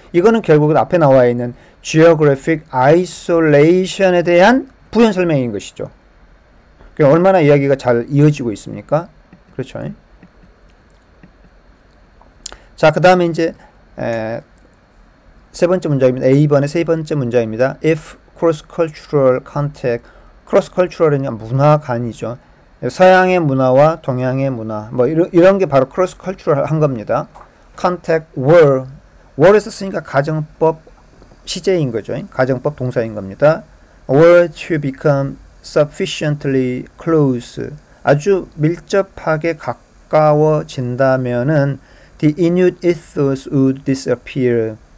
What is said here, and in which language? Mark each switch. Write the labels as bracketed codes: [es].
[ko] 이거는 결국은 앞에 나와 있는 geographic isolation에 대한 부연 설명인 것이죠. 얼마나 이야기가 잘 이어지고 있습니까? 그렇죠. 자, 그 다음에 이제 세 번째 문장입니다. A번의 세 번째 문장입니다. [en] If cross-cultural contact, [ko] cross-cultural은 문화간이죠. 서양의 문화와 동양의 문화, 뭐 이런 게 바로 cross-cultural 한 겁니다. contact were에서 쓰니까 가정법 시제인 거죠. 가정법 동사인 겁니다. [en] were to become sufficiently close, [ko] 아주 밀접하게 가까워진다면은 [en] the Inuit ethos would disappear.